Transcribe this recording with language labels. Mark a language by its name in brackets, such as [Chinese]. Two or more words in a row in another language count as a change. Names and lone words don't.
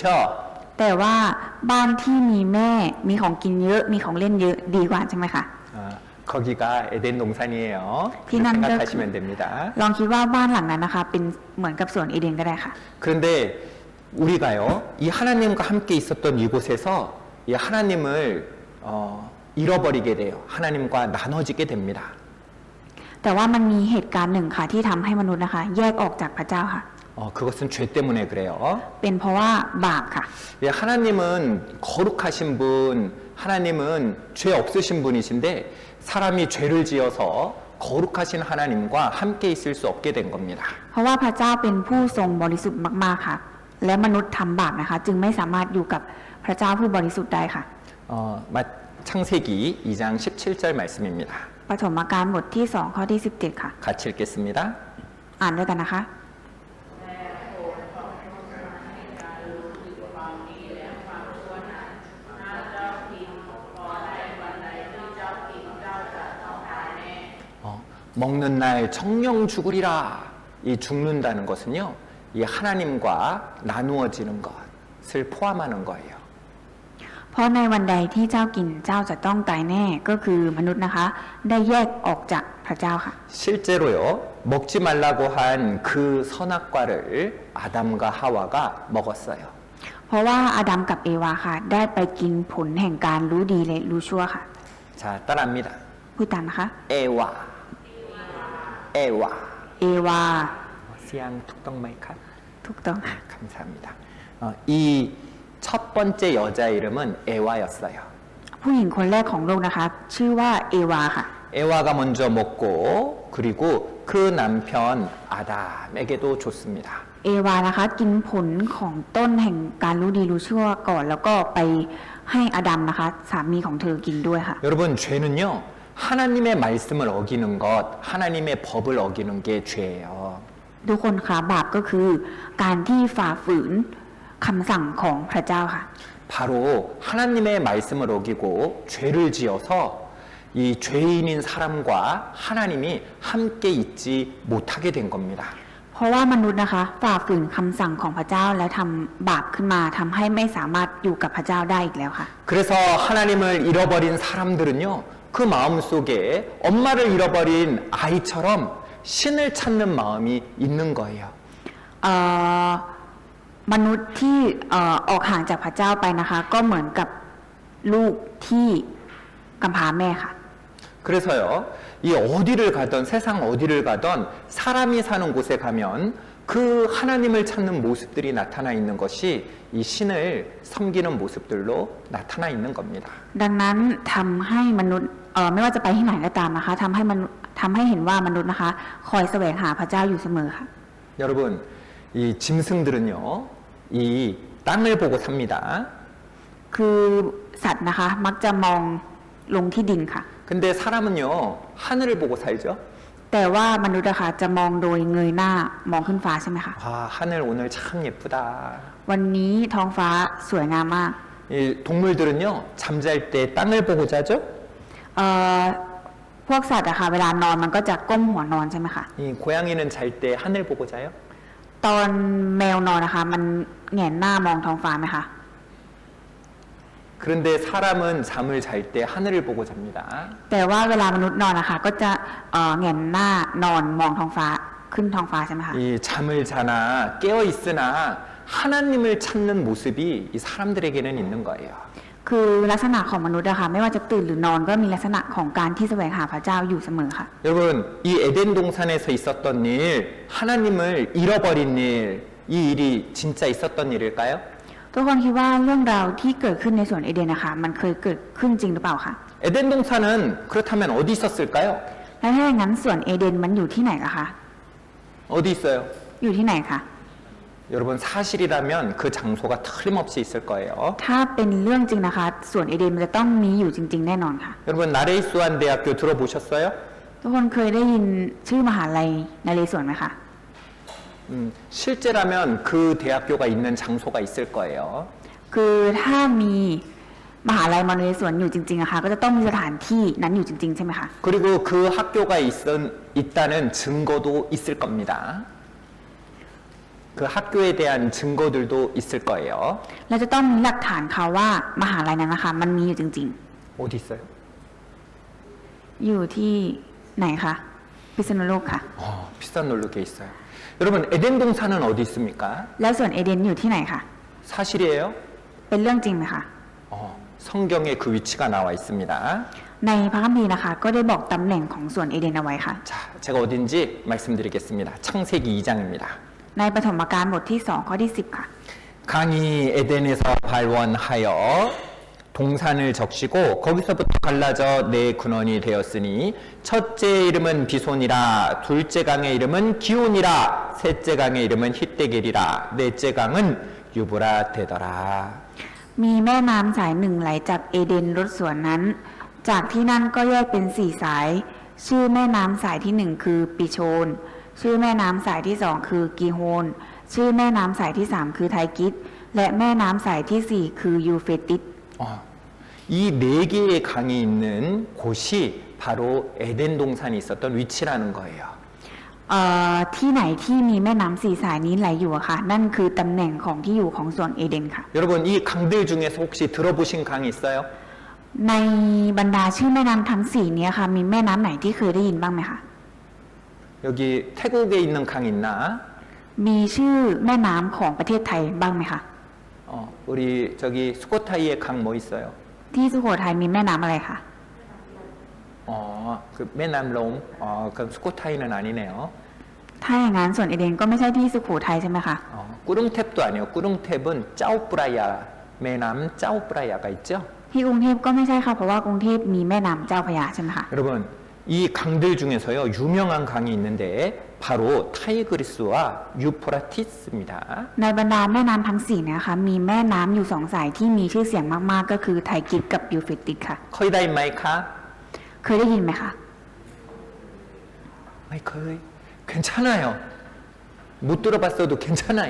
[Thai] แต่ว่าบ้านที่มีแม่มีของกินเยอะมีของเล่นเยอะดีกว่าใช่ไหมคะ [Korean] 거기가 에덴 동산이에요. 비난적- 생각하시면 됩니다. [Thai] ลองคิดว่าบ้านหลังนั้นนะคะ เป็นเหมือนกับสวนเอเดนก็ได้ค่ะ [Korean] 그런데 우리가요, 이 하나님과 함께 있었던 이곳에서 이 하나님을 잃어버리게 돼요. 하나님과 나눠지게 됩니다. [Thai] แต่ว่ามันมีเหตุการณ์หนึ่งค่ะที่ทำให้มนุษย์นะคะ แยกออกจากพระเจ้าค่ะ [Korean] 그것은 죄 때문에 그래요. [Thai] เป็นเพราะว่าบาปค่ะ [Korean] 예, 하나님은 거룩하신 분, 하나님은 죄 없으신 분이신데 사람이 죄를 지어서 거룩하신 하나님과 함께 있을 수 없게 된 겁니다. [Thai] เพราะว่าพระเจ้าเป็นผู้ทรงบริสุทธิ์มากๆค่ะ และมนุษย์ทำบาปนะคะ จึงไม่สามารถอยู่กับพระเจ้าผู้บริสุทธิ์ได้ค่ะ [Korean] 창세기 2장 17절 말씀입니다. [Thai] ปฐมกาลบทที่2ข้อที่17ค่ะ [Korean] 같이 읽겠습니다. [Thai] อ่านด้วยกันนะคะ [Korean] 먹는 날 정령 죽으리라. 이 죽는다는 것은요, 이 하나님과 나누어지는 것을 포함하는 거예요. [Thai] เพราะในวันใดที่เจ้ากินเจ้าจะต้องตายแน่ก็คือมนุษย์นะคะ ได้แยกออกจากพระเจ้าค่ะ [Korean] 실제로요, 먹지 말라고 한 그 선악과를 아담과 하와가 먹었어요. [Thai] เพราะว่าอาดัมกับเอวาค่ะ ได้ไปกินผลแห่งการรู้ดีและรู้ชั่วค่ะ [Korean] 자, 따라합니다. [Thai] พูดตามนะคะ [Korean] 에와. [Thai] เอวา เสียงถูกต้องไหมคะ. ถูกต้องค่ะ [Korean] 감사합니다. 이 첫 번째 여자 이름은 에와였어요. [Thai] ผู้หญิงคนแรกของโลกนะคะ ชื่อว่าเอวาค่ะ [Korean] 에와가 먼저 먹고 그리고 그 남편 아담에게도 줬습니다. [Thai] เอวานะคะ กินผลของต้นแห่งการรู้ดีรู้ชั่วก่อน แล้วก็ไปให้อดัมนะคะ สามีของเธอกินด้วยค่ะ [Korean] 여러분, 죄는요, 하나님의 말씀을 어기는 것, 하나님의 법을 어기는 게 죄예요. [Thai] ทุกคนคะบาปก็คือการที่ฝ่าฝืนคำสั่งของพระเจ้าค่ะ [Korean] 바로 하나님의 말씀을 어기고 죄를 지어서 이 죄인인 사람과 하나님이 함께 있지 못하게 된 겁니다. [Thai] เพราะว่ามนุษย์นะคะฝ่าฝืนคำสั่งของพระเจ้าแล้วทำบาปขึ้นมาทำให้ไม่สามารถอยู่กับพระเจ้าได้อีกแล้วค่ะ [Korean] 그래서 하나님을 잃어버린 사람들은요, 그 마음 속에 엄마를 잃어버린 아이처럼 신을 찾는 마음이 있는 거예요. [Thai] เอ่อมนุษย์ที่ออกห่างจากพระเจ้าไปนะคะ ก็เหมือนกับลูกที่กำพร้าแม่ค่ะ [Korean] 그래서요, 이 어디를 가던 세상 어디를 가던 사람이 사는 곳에 가면 그 하나님을 찾는 모습들이 나타나 있는 것이 이 신을 섬기는 모습들로 나타나 있는 겁니다. [Thai] ดังนั้นทำให้มนุษย์ไม่ว่าจะไปที่ไหนก็ตามนะคะทำให้เห็นว่ามนุษย์นะคะ คอยแสวงหาพระเจ้าอยู่เสมอค่ะ [Korean] 여러분, 이 짐승들은요, 이 땅을 보고 삽니다. [Thai] คือสัตว์นะคะ มักจะมองลงที่ดินค่ะ [Korean] 근데 사람은요, 하늘을 보고 살죠. [Thai] แต่ว่ามนุษย์นะคะจะมองโดยเงยหน้ามองขึ้นฟ้าใช่ไหมคะ [Korean] 아, 하늘 오늘 참 예쁘다. [Thai] วันนี้ท้องฟ้าสวยงามมาก [Korean] 이 동물들은요, 잠잘 때 땅을 보고 자죠. [Thai] พวกสัตว์อะค่ะเวลานอนมันก็จะก้มหัวนอนใช่ไหมคะ [Korean] 이 고양이는 잘 때 하늘 보고 자요. [Thai] ตอนแมวนอนนะคะ มันแหงนหน้ามองท้องฟ้าไหมคะ [Korean] 그런데 사람은 잠을 잘 때 하늘을 보고 잡니다. [Thai] แต่ว่าเวลามนุษย์นอนนะคะ ก็จะแหงนหน้านอนมองท้องฟ้าขึ้นท้องฟ้าใช่ไหมคะ [Korean] 이 잠을 자나 깨어 있으나 하나님을 찾는 모습이 이 사람들에게는 있는 거예요. [Thai] คือลักษณะของมนุษย์อะค่ะไม่ว่าจะตื่นหรือนอนก็มีลักษณะของการที่แสวงหาพระเจ้าอยู่เสมอค่ะ [Korean] 여러분, 이 에덴 동산에서 있었던 일, 하나님을 잃어버린 일, 이 일이 진짜 있었던 일일까요? [Thai] ทุกคนคิดว่าเรื่องราวที่เกิดขึ้นในสวนเอเดนนะคะมันเคยเกิดขึ้นจริงหรือเปล่าคะ [Korean] 에덴 동산은 그렇다면 어디 있었을까요? [Thai] และถ้าอย่างนั้นสวนเอเดนมันอยู่ที่ไหนล่ะคะ [Korean] 어디 있어요? [Thai] อยู่ที่ไหนคะ [Korean] 여러분, 사실이라면 그 장소가 틀림없이 있을 거예요. [Thai] ถ้าเป็นเรื่องจริงนะคะสวนเอเดนมันจะต้องมีอยู่จริง ๆ แน่นอนค่ะ [Korean] 여러분, 나레이스완 대학교 들어보셨어요? [Thai] ทุกคนเคยได้ยินชื่อมหาลัยนเรศวรไหมคะ [Korean] 실제라면 그 대학교가 있는 장소가 있을 거예요. [Thai] คือถ้ามีมหาลัยมนเรศวรอยู่จริงๆอะค่ะก็จะต้องมีสถานที่นั้นอยู่จริง ๆ ใช่ไหมคะ [Korean] 그리고 그 학교가 있다는 증거도 있을 겁니다. 그 학교에 대한 증거들도 있을 거예요. [Thai] เราจะต้องมีหลักฐานค่ะว่ามหาลัยนั้นนะคะมันมีอยู่จริง [Korean] 어디 있어요? [Thai] ๆ อยู่ที่ไหนคะพิษณุโลกค่ะ [Korean] 비싼 놀르게 있어요. 여러분, 에덴 동산은 어디 있습니까? [Thai] แล้วสวนเอเดนอยู่ที่ไหนคะ [Korean] 사실이에요? [Thai] เป็นเรื่องจริงไหมคะ [Korean] 성경에 그 위치가 나와 있습니다. [Thai] ในพระคัมภีร์นะคะ ก็ได้บอกตำแหน่งของสวนเอเดนเอาไว้ค่ะ [Korean] 자, 제가 어딘지 말씀드리겠습니다. 창세기 2장입니다. [Thai] ในปฐมกาลบทที่2ข้อที่10ค่ะ [Korean] 강이 에덴에서 발원하여 동산을 적시고 거기서부터 갈라져 네 근원이 되었으니 첫째 이름은 비손이라 둘째 강의 이름은 기온이라 셋째 강의 이름은 히데겔이라 넷째 강은 유브라 되더라. [Thai] มีแม่น้ำสายหนึ่งไหลจากเอเดนรดสวนนั้น จากที่นั่นก็แยกเป็น4สาย ชื่อแม่น้ำสายที่1คือปิโชน ชื่อแม่น้ำสายที่2คือกีโฮน ชื่อแม่น้ำสายที่3คือไทกิสและแม่น้ำสายที่4คือยูเฟติส [Korean] 이 네 개의 강이 있는 곳이 바로 에덴 동산이 있었던 위치라는 거예요. [Thai] ที่ไหนที่มีแม่น้ำ4สายนี้ไหลอยู่อะค่ะ นั่นคือตำแหน่งของที่อยู่ของสวนเอเดนค่ะ [Korean] 여러분, 이 강들 중에서 혹시 들어보신 강이 있어요? [Thai] ในบรรดาชื่อแม่น้ำทั้ง4นี้ค่ะ มีแม่น้ำไหนที่เคยได้ยินบ้างไหมคะ [Korean] 여기 태국에 있는 강 있나? [Thai] มีชื่อแม่น้ำของประเทศไทยบ้างไหมคะ [Korean] 우리 저기 수코타이에 강 뭐 있어요? [Thai] ที่สุโขทัยมีแม่น้ำอะไรคะ [Korean] 그 매남롬. 그럼 수코타이는 아니네요. [Thai] ถ้าอย่างนั้นส่วนเอเดนก็ไม่ใช่ที่สุโขทัยใช่ไหมคะ [Korean] 꾸릉탭도 아니에요. 꾸릉탭은 짜오프라야 매남 짜오프라야가 있죠. [Thai] ที่กรุงเทพก็ไม่ใช่ค่ะเพราะว่ากรุงเทพมีแม่น้ำเจ้าพระยาใช่ไหมคะ [Korean] 여러분, 이 이 강들 중에서요 유명한 강이 있는데 바로 타이그리스와 유프라티스입니다. [Thai] ในบรรดาแม่น้ำทั้งสี่นะคะมีแม่น้ำอยู่สองสายที่มีชื่อเสียงมากๆก็คือไทกิสกับยูเฟรติสค่ะ เคยได้ยินไหมคะ? เคยได้ยินไหมคะ [Korean] 아이 거의 괜찮아요. 못 들어봤어도 괜찮아요.